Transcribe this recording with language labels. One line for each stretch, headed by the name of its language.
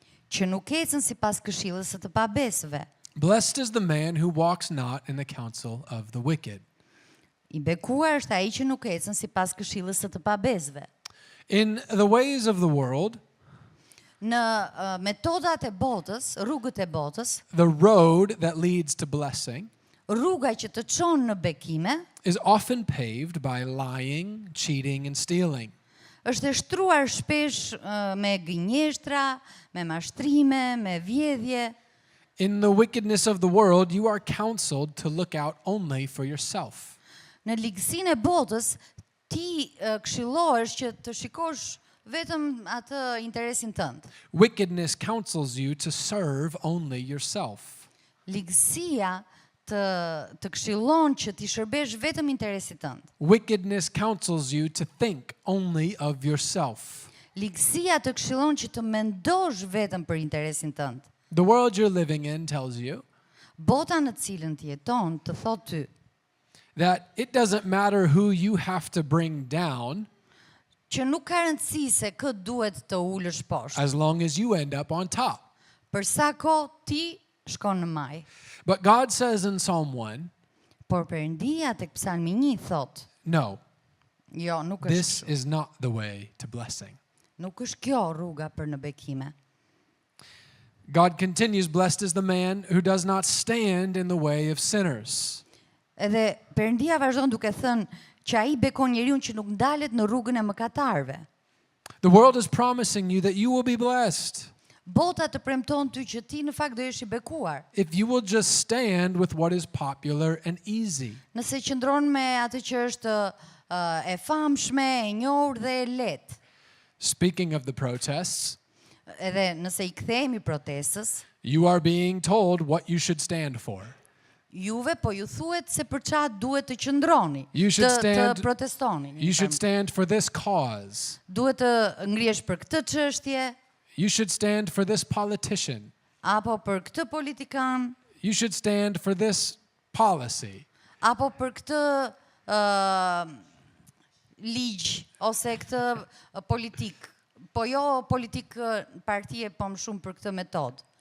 Albanian: që nuk ecën sipas këshillës së të pabesëve.
English: Blessed is the man who walks not in the counsel of the wicked.
Albanian: I bekuar është ai që nuk ecën sipas këshillës së të pabesëve.
English: In the ways of the world,
Albanian: Në metodat e botës, rrugët e botës,
English: the road that leads to blessing
Albanian: rruga që të çon në bekime
English: is often paved by lying, cheating, and stealing.
Albanian: është e shtruar shpesh me gënjeshtra, me mashtrime, me vjedhje.
English: In the wickedness of the world, you are counseled to look out only for yourself.
Albanian: Në ligësinë e botës, ti këshillohesh që të shikosh vetëm atë interesin tënd.
English: Wickedness counsels you to serve only yourself.
Albanian: Ligësia të këshillon që ti shërbesh vetëm interesit tënd.
English: Wickedness counsels you to think only of yourself.
Albanian: Ligësia të këshillon që të mendosh vetëm për interesin tënd.
English: The world you're living in tells you
Albanian: Bota në cilën ti jeton të thot ty
English: that it doesn't matter who you have to bring down
Albanian: që nuk ka rëndësi se kë duhet të ulësh poshtë.
English: as long as you end up on top.
Albanian: Për sa kohë ti shkon në maj.
English: But God says in Psalm 1,
Albanian: Por Perëndia tek Psalmi 1 thot,
English: no,
Albanian: jo, nuk
English: this
Albanian: është,
English: is not the way to blessing.
Albanian: nuk është kjo rruga për në bekime.
English: God continues, blessed is the man who does not stand in the way of sinners.
Albanian: Edhe Perëndia vazhdon duke thënë që ai bekon njeriu që nuk ndalet në rrugën e mëkatarëve.
English: The world is promising you that you will be blessed
Albanian: Bota të premton ty që ti në fakt do jesh i bekuar,
English: if you will just stand with what is popular and easy.
Albanian: nëse qëndron me atë që është e famshme, e njohur dhe e lehtë.
English: Speaking of the protests,
Albanian: Edhe nëse i kthehemi protestës,
English: you are being told what you should stand for.
Albanian: juve po ju thuhet se për çfarë duhet të qëndroni,
English: You should
Albanian: të
English: stand-
Albanian: protestoni.
English: You should stand for this cause.
Albanian: Duhet të ngrihesh për këtë çështje,
English: You should stand for this politician.
Albanian: apo për këtë politikan,
English: You should stand for this policy.
Albanian: apo për këtë ligj ose këtë politik. Po jo politik partie, po më shumë për këtë metodë.